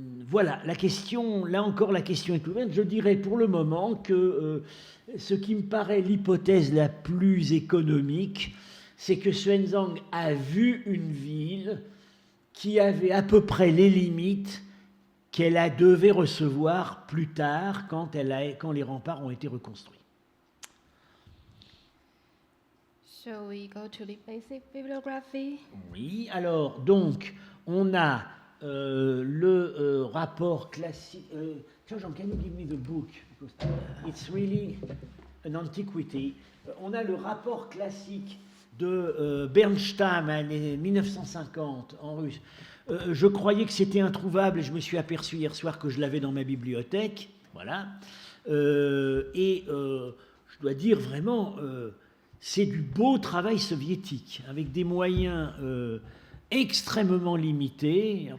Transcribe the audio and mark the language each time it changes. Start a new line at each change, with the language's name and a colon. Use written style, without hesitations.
French: Voilà, la question, là encore, la question est ouverte. Je dirais pour le moment que ce qui me paraît l'hypothèse la plus économique, c'est que Xuanzang a vu une ville qui avait à peu près les limites qu'elle devait recevoir plus tard quand les remparts ont été reconstruits.
English: Shall we go to the basic bibliography?
French: Oui, alors, donc, on a le rapport classique.
English: Jean, can you give me the book? Because it's really an antiquity.
French: On a le rapport classique de Bernstam, année 1950, en russe. Je croyais que c'était introuvable et je me suis aperçu hier soir que je l'avais dans ma bibliothèque. Voilà. Je dois dire vraiment, c'est du beau travail soviétique, avec des moyens extrêmement limités.